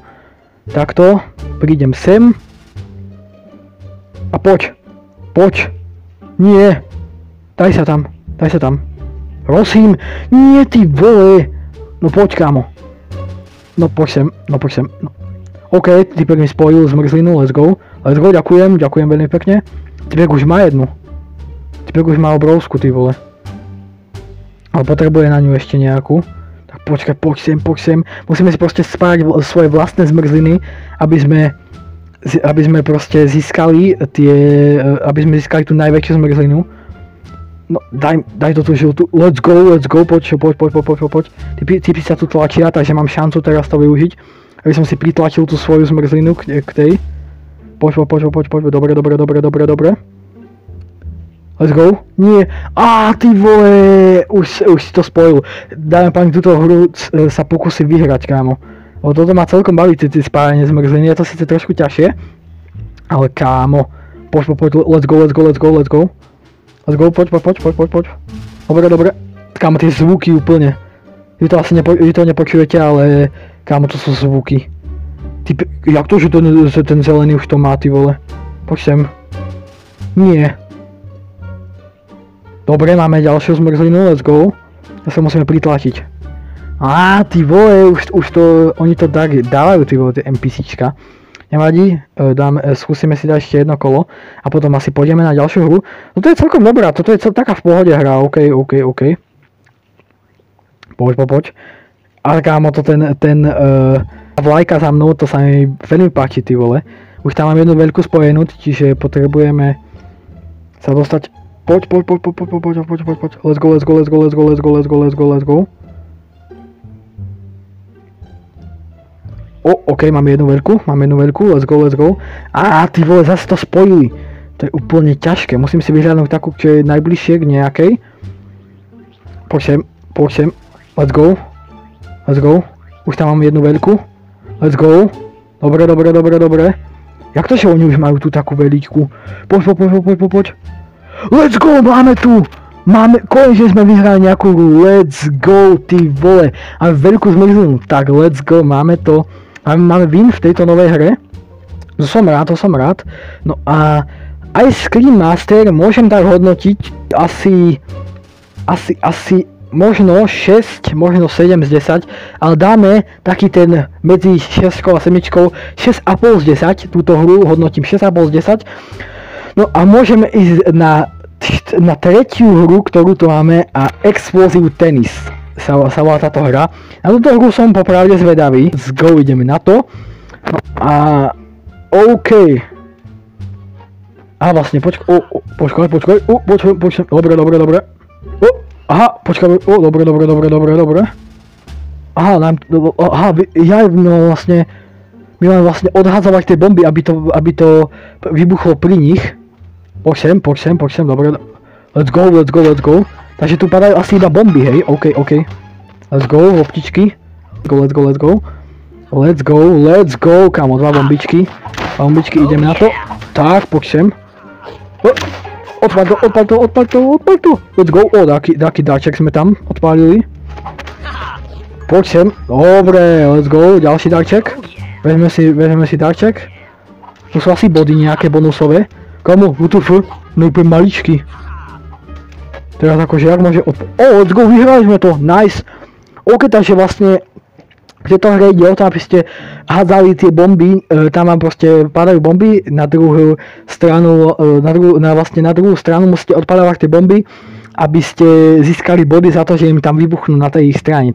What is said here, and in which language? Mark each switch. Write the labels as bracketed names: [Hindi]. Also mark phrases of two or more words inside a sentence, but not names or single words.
[Slovak] Takto, prídem sem. A poď. Nie. Daj sa tam. Prosím, nie ty vole. No poď, kámo. No poď sem. No. OK, typek mi spojil zmrzlinu, [English] let's go, [Slovak] ďakujem veľmi pekne. Typek už má jednu. Typek už má obrovskú, ty vole. Ale potrebuje na ňu ešte nejakú. Tak počkaj, poď sem. Musíme si proste spájať svoje vlastné zmrzliny, aby sme proste získali tú najväčšiu zmrzlinu. No, daj to tú žltú. [English] Let's go, [Slovak] poď. Typy sa tu tlačia, takže mám šancu teraz to využiť. Aby som si pritlačil tú svoju zmrzlinu k tej. Poď. Dobre. [English] Let's go. [Slovak] Nie. Ty vole. Už si to spojil. Dáme pani túto hru sa pokúsi vyhrať, kámo. Lebo toto ma celkom baví, tie spájanie zmrzliny. Je to síce trošku ťažšie. Ale kámo. Poď. [English] Let's go. [Slovak] Poď. Dobre. Kámo, tie zvuky úplne. Vy to nepočujete, ale kámo, to sú zvuky. Jak to, že ten zelený už to má, ty vole? Poď sem. Nie. Dobre, máme ďalšiu zmrzlinu, [English] let's go. [Slovak] Ja sa musíme pritlačiť. Ty vole, už to, oni to dávajú, ty vole, tie NPCčka. Nevadí, skúsime si dať ešte jedno kolo a potom asi pôjdeme na ďalšiu hru. No to je celkom dobrá, toto je taká v pohode hra, OK. Poď. Ale kámo, to ten vlajka za mnou, to sa mi veľmi páči, ty vole. Už tam mám jednu veľkú spojenú, čiže potrebujeme sa dostať. Poď. [English] Let's go. [Slovak] OK, máme jednu veľkú, [English] let's go. [Slovak] Ty vole, zase to spojili. To je úplne ťažké, musím si vyhľadnúť takú, čo je najbližšie k nejakej. Poď sem. [English] Let's go. [Slovak] Už tam mám jednu veľkú. [English] Let's go. [Slovak] Dobre. Jak to, že oni už majú tú takú veľkú? Poď. [English] Let's go, [Slovak] konečne sme vyhrali nejakú hru. [English] Let's go, [Slovak] ty vole. Máme veľkú zmrzlinu. Tak, [English] let's go, [Slovak] máme to. Máme win v tejto novej hre. To som rád. No a aj Scream Master môžem tak hodnotiť asi možno 6, možno 7 z 10, ale dáme taký ten medzi 6 a 7, 6,5 z 10, túto hru hodnotím 6,5 z 10. No a môžeme ísť na tretiu hru, ktorú tu máme, a Explosive Tennis sa volá táto hra. Na túto hru som popravde zvedavý. [English] Let's go, [Slovak] ideme na to. No a OK. Vlastne, počkaj. Dobre. Počkaj. Dobre. My máme vlastne odhádzovať tie bomby, aby to vybuchlo pri nich. Poď sem, dobre. [English] Let's go. [Slovak] Takže tu padajú asi iba bomby, hej, OK. [English] Let's go, loptičky. Let's go, [Slovak] kámo, dva bombičky, ideme na to. Tak, poď sem. Odpal to. [English] Let's go, [Slovak] taký dáček sme tam odpálili. Poď sem, dobre, [English] let's go, [Slovak] ďalší dáček. Vezmeme si dáček. Tu sú asi body nejaké bonusové. Kamo, WTF, no úplne maličky. Teraz akože jak môže [English] let's go, [Slovak] vyhrali sme to, nice. OK, takže vlastne v tejto hre ide o to, aby ste hádzali tie bomby, tam vám proste padajú bomby, na druhú stranu musíte odpadávať tie bomby, aby ste získali body za to, že im tam vybuchnú na tej ich strane.